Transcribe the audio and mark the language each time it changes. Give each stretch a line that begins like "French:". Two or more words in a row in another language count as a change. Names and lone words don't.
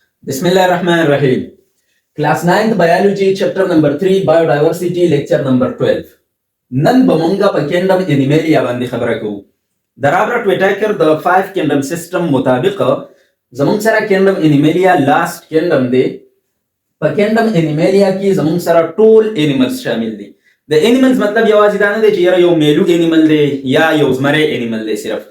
Arabic: بسم الله الرحمن الرحيم.
English: Class 9th Biology, Chapter number 3, Biodiversity, Lecture number 12.
Pashto: نن به مونږه په Kingdom Animalia باندې خبره کوو. د رابرټ ویټاکر د
English: 5 Kingdom System
Pashto: مطابق زمونږ سره Kingdom Animalia
English: last Kingdom
Pashto: دی. په Kingdom Animalia کې زمونږ سره ټول animals شامل دي. د animals مطلب یوازې دا نه دی چې یو میلو animal دی یا یو زمری animal دی صرف.